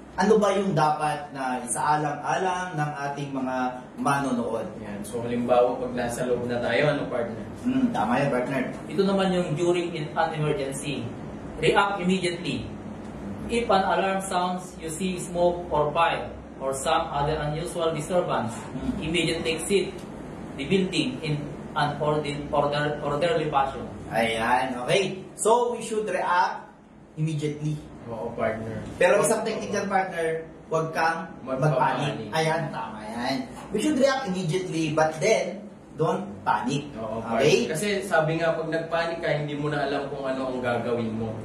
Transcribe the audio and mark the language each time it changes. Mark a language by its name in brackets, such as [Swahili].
[Filipino] Ano ba yung dapat na isaalang-alang ng ating mga manonood? Yan. So, halimbawa, pag nasa loob na tayo, ano, partner? Tama yan, partner. Ito naman yung [English] during an emergency. React immediately. If an alarm sounds, you see smoke or fire or some other unusual disturbance, immediately exit the building in an orderly fashion. [Filipino] Ayan, okay. [English] So, we should react immediately. [Filipino] Oo, partner. Pero isang technical, partner, huwag kang magpanik. Ayan, tama yan. [English] We should react immediately, but then, don't panic. [Filipino] Oo, [English] okay? [Filipino] Kasi sabi nga, pag nagpanik ka, hindi mo na alam kung ano ang gagawin mo.